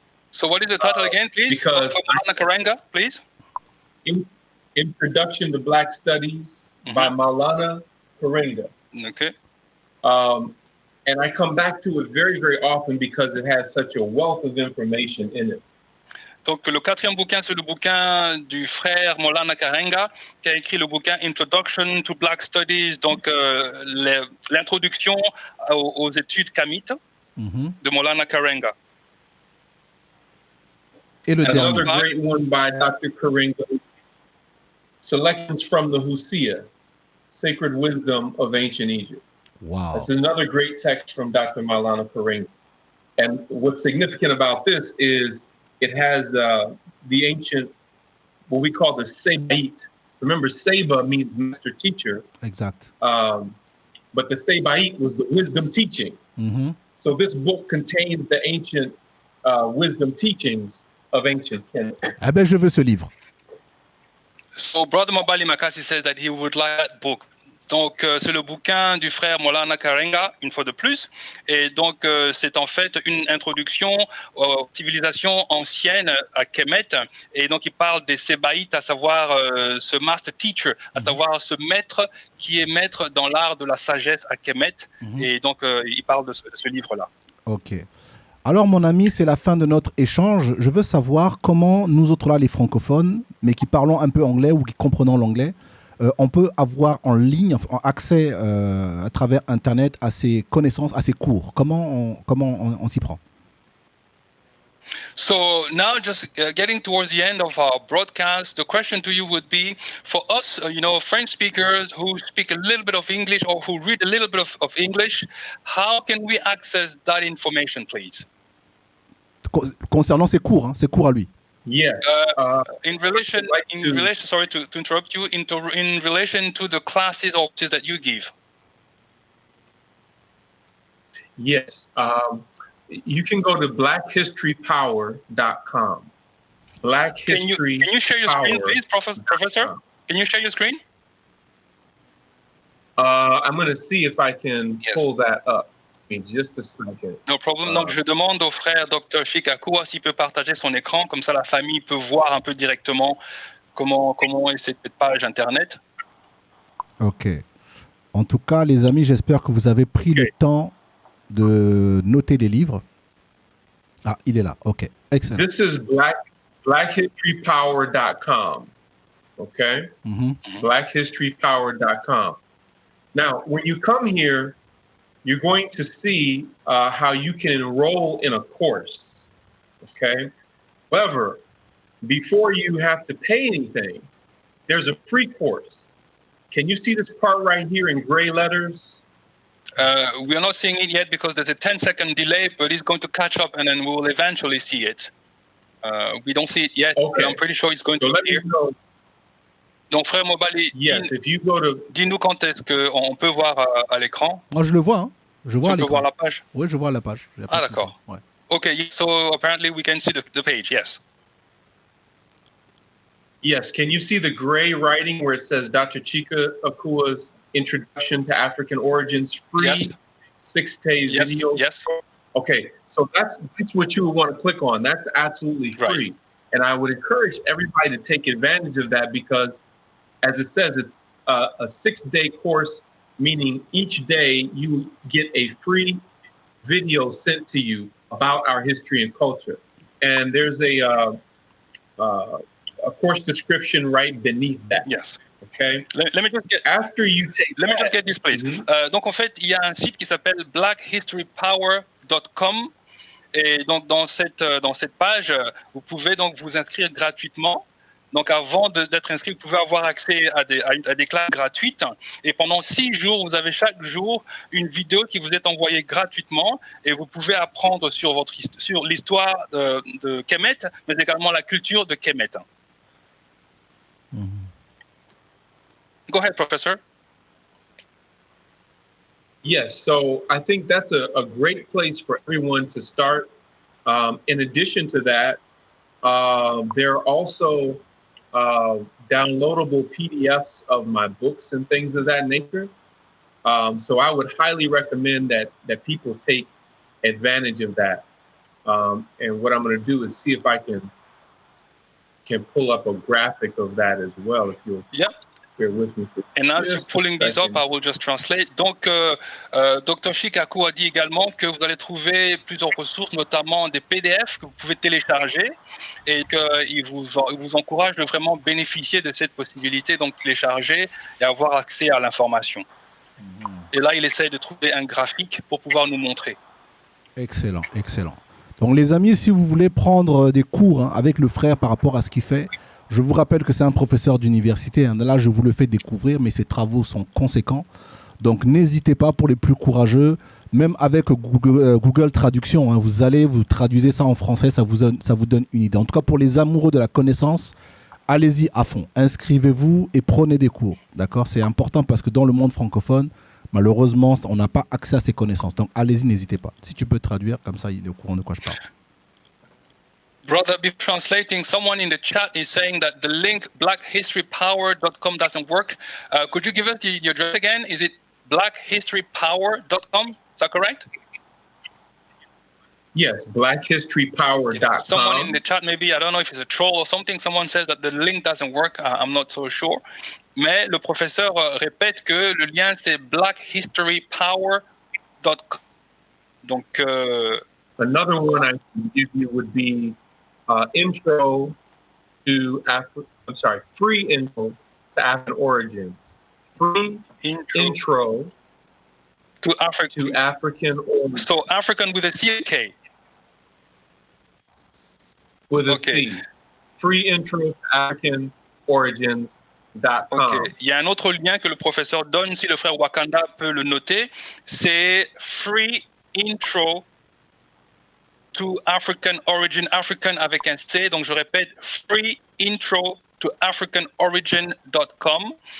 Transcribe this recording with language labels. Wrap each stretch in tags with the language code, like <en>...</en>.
<en>So what is the title again, please? Because Maulana Karenga, please. Introduction to Black Studies by Maulana Karenga. Okay. And I come back to it very, very often because it has such a wealth of information in it.</en> <fr>Donc le quatrième bouquin, c'est le bouquin du frère Maulana Karenga, qui a écrit le bouquin Introduction to Black Studies, donc l'introduction aux études kamites de Maulana Karenga. Et le</fr> <en>Another</en> <fr>dernier.</fr> <en>great one by Dr. Karenga, Selections from the Husia, Sacred Wisdom of Ancient Egypt. Wow. This is another great text from Dr. Maulana Karenga. And what's significant about this is it has the ancient, what we call the Sebait. Remember, Seba means master teacher. Exact. But the Sebait was the wisdom teaching. So this book contains the ancient wisdom teachings of ancient Kenya.</en> <fr>Eh ben, je veux ce livre.</fr> <en>So Brother MOBALI MAKASI says that he would like that book.</en> <fr>Donc c'est le bouquin du frère Maulana Karenga, une fois de plus. Et donc c'est en fait une introduction aux civilisations anciennes à Kemet. Et donc il parle des Sébaïtes, à savoir ce</fr> <en>master teacher,</en> <fr>à savoir ce maître qui est maître dans l'art de la sagesse à Kemet. Et donc il parle de ce livre-là. Ok. Alors mon ami, c'est la fin de notre échange. Je veux savoir comment nous autres là, les francophones, mais qui parlons un peu anglais ou qui comprenons l'anglais, on peut avoir en ligne, accès à travers Internet à ces connaissances, à ces cours. Comment on s'y prend?</fr> <en>So now just getting towards the end of our broadcast, the question to you would be, for us, French speakers who speak a little bit of English or who read a little bit of English, how can we access that information, please?</en> <fr>Concernant ses cours à lui.</fr> <en>Yeah. In relation, sorry to interrupt you, in relation to the classes or courses that you give. Yes. You can go to blackhistorypower.com. Black History. Can you share your screen, please, Professor? Can you share your screen? I'm going to see if I can pull that up. Just a second. No problem.</en> <fr>Donc, je demande au frère Dr Chike Akua s'il peut partager son écran, comme ça la famille peut voir un peu directement comment est cette page Internet. Ok. En tout cas, les amis, j'espère que vous avez pris le temps de noter les livres. Ah, il est là. Ok. Excellent.</fr> <en>This is blackhistorypower.com. Okay? Blackhistorypower.com. Now, when you come here, you're going to see how you can enroll in a course, okay? However, before you have to pay anything, there's a free course. Can you see this part right here in gray letters? We are not seeing it yet because there's a 10-second delay, but it's going to catch up and then we will eventually see it. We don't see it yet, but I'm pretty sure it's going to appear.</en> <fr>Donc, frère MOBALI, dis-nous quand est-ce qu'on peut voir à l'écran. Moi, je le vois. Hein. Je vois tu peux voir la page? Oui, je vois la page. Ah, d'accord. Ouais.</fr> <en>Okay, so apparently we can see the page, yes. Yes, can you see the gray writing where it says Dr. Chike Akua's Introduction to African Origins, free 6-day video? Yes. Okay, so that's what you would want to click on. That's absolutely free. Right. And I would encourage everybody to take advantage of that because, as it says, it's a 6-day course, meaning each day you get a free video sent to you about our history and culture. And there's a course description right beneath that. Yes. Okay. Let me just get. After you take. Let me just get this, please.</en> <fr>Donc en fait, il y a un site qui s'appelle blackhistorypower.com. Et donc dans cette page, vous pouvez donc vous inscrire gratuitement. Donc avant d'être inscrit, vous pouvez avoir accès à des classes gratuites. Et pendant 6 jours, vous avez chaque jour une vidéo qui vous est envoyée gratuitement. Et vous pouvez apprendre sur l'histoire de Kemet, mais également la culture de Kemet.</fr> <en>Go ahead, Professor. Yes, so I think that's a great place for everyone to start. In addition to that, there are also downloadable PDFs of my books and things of that nature. So I would highly recommend that people take advantage of that. And what I'm going to do is see if I can pull up a graphic of that as well. If you bear with me for And as you're just a pulling this up, second. I will just translate.</en> <fr>Donc, Dr Chike Akua a dit également que vous allez trouver plusieurs ressources, notamment des PDF que vous pouvez télécharger, et qu'il vous encourage de vraiment bénéficier de cette possibilité, donc télécharger et avoir accès à l'information. Et là, il essaye de trouver un graphique pour pouvoir nous montrer. Excellent, excellent. Donc les amis, si vous voulez prendre des cours avec le frère par rapport à ce qu'il fait, je vous rappelle que c'est un professeur d'université. Là, je vous le fais découvrir, mais ses travaux sont conséquents. Donc n'hésitez pas pour les plus courageux, même avec Google Traduction, vous allez, vous traduisez ça en français, ça vous donne une idée. En tout cas, pour les amoureux de la connaissance, allez-y à fond. Inscrivez-vous et prenez des cours. D'accord ? C'est important parce que dans le monde francophone, malheureusement, on n'a pas accès à ces connaissances. Donc allez-y, n'hésitez pas. Si tu peux traduire, comme ça, il est au courant de quoi je parle.</fr> <en>Brother, be translating. Someone in the chat is saying that the link blackhistorypower.com doesn't work. Could you give us the address again? Is it blackhistorypower.com? Is that correct? Yes, blackhistorypower.com. Someone in the chat, maybe, I don't know if it's a troll or something, someone says that the link doesn't work. I'm not so sure.</en> <fr>Mais le professeur répète que le lien, c'est blackhistorypower.com. Donc,</fr> <en>another one I can give you would be intro to free intro to African origins. Free intro to African origins. So African with a CK. With a C. Free intro to African origins.com. Okay.</en> <fr>Il y a un autre lien que le professeur donne, si le frère Wakanda peut le noter, c'est</fr> <en>free intro to African origin,</en> <fr>African avec un C, donc je répète, free intro to africanorigin.com.</fr>